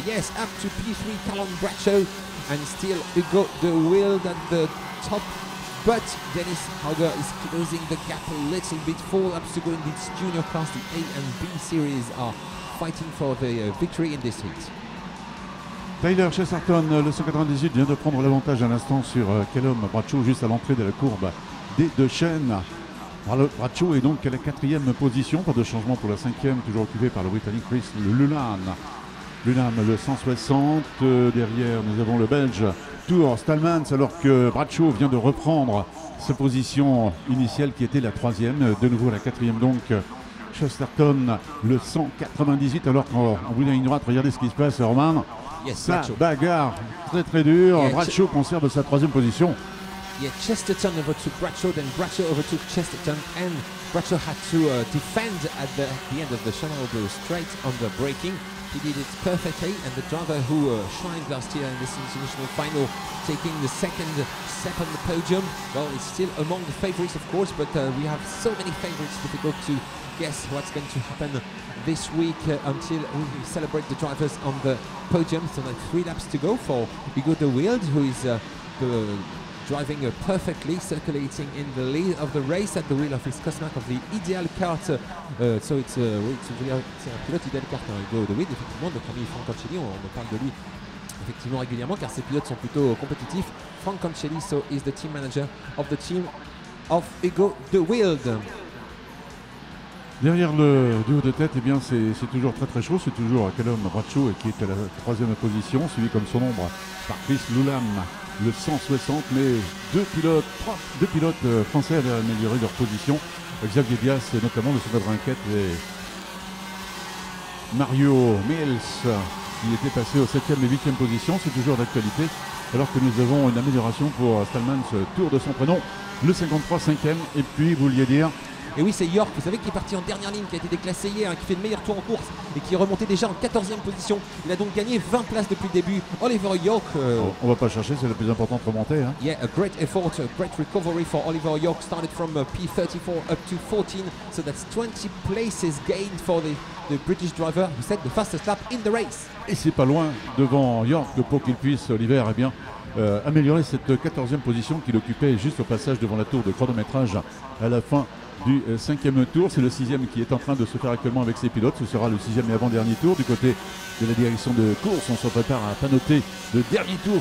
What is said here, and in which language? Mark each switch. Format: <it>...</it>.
<en>Yes, up to P3, Callum Bradshaw, and still Hugo de Wild at the top. But Dennis Hauger is closing the gap a little bit. 4 laps to go in this junior class. The A and B series are fighting for the victory in this heat.</en> <fr>Tyler Chesterton, le 198, vient de prendre l'avantage à l'instant sur Callum Bradshaw, juste à l'entrée de la courbe des deux chaînes. Bradshaw est donc à la quatrième position, pas de changement pour la cinquième, toujours occupée par le Britannique Chris Lilham. Lilham, le 160, derrière nous avons le Belge tour Stallman, alors que Bradshaw vient de reprendre sa position initiale qui était la 3e. De nouveau la 4e donc Chesterton, le 198, alors qu'en bout de la ligne droite, regardez ce qui se passe, Romain.</fr> <en>Yes,</en> <fr>Ça Bradshaw. bagarre très dur.</fr> <en>Yeah,</en> <fr>Bradshaw conserve sa 3e position.</fr> <en>Yeah, Chesterton overtook Bradshaw, then Bradshaw overtook Chesterton, and Bradshaw had to defend at the end of the Channel Blue Straight on the braking. He did it perfectly, and the driver who shined last year in this international final, taking the second step on the podium, well, it's still among the favourites, of course, but we have so many favourites, difficult to guess what's going to happen this week until we celebrate the drivers on the podium. So like 3 laps to go for Hugo de Wilde, who is driving perfectly, circulating in the lead of the race at the wheel of his Cosmac of the Ideal Kart. So it's</en> <fr>un pilote Ideal Kart, Hugo de Wilde, effectivement. Notre ami Frank Ancelli, on parle de lui effectivement régulièrement car ces pilotes sont plutôt compétitifs.</fr> <en>Frank Ancelli, so is the team manager of the team of Hugo de Wilde.</en> <fr>Derrière le duo de tête, eh bien c'est toujours très chaud. C'est toujours Callum Bradshaw qui est à la 3e position, suivi comme son ombre par Chris Lulam, le 160. Mais deux pilotes français avaient amélioré leur position. Xavier Diaz, notamment le 184, et Mario Mills, qui était passé aux 7e et 8e position. C'est toujours d'actualité, alors que nous avons une amélioration pour Stallman, ce tour de son prénom, le 53 5e. Et puis, vous vouliez dire... Et oui, c'est York, vous savez, qui est parti en dernière ligne, qui a été déclassé hier, qui fait le meilleur tour en course et qui est remonté déjà en 14e position. Il a donc gagné 20 places depuis le début. Oliver York. On va pas chercher, c'est la plus importante remontée. Hein.</fr> <en>Yeah, a great effort, a great recovery for Oliver York. Started from P34 up to 14, so that's 20 places gained for the British driver who set the fastest lap in the race.</en> <fr>Et c'est pas loin devant York pour qu'il puisse, Oliver, eh bien, améliorer cette 14e position qu'il occupait juste au passage devant la tour de chronométrage à la fin du 5e tour. C'est le 6e qui est en train de se faire actuellement avec ses pilotes. Ce sera le 6e et avant-dernier tour. Du côté de la direction de course, on se prépare à panoter le dernier tour.</fr>